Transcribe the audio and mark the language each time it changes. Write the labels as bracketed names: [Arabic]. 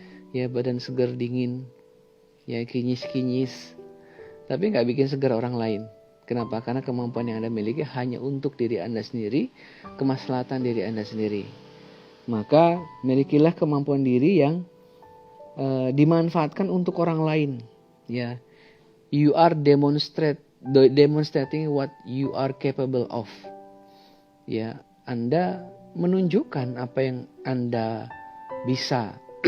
[Indonesian] Ya badan seger dingin, ya kinyis-kinyis. Tapi nggak bikin seger orang lain. Kenapa? Karena kemampuan yang Anda miliki hanya untuk diri Anda sendiri, kemaslahatan diri Anda sendiri. Maka milikilah kemampuan diri yang dimanfaatkan untuk orang lain. [English] Ya, you are demonstrating what you are capable of. [Indonesian] Ya, Anda menunjukkan apa yang Anda bisa.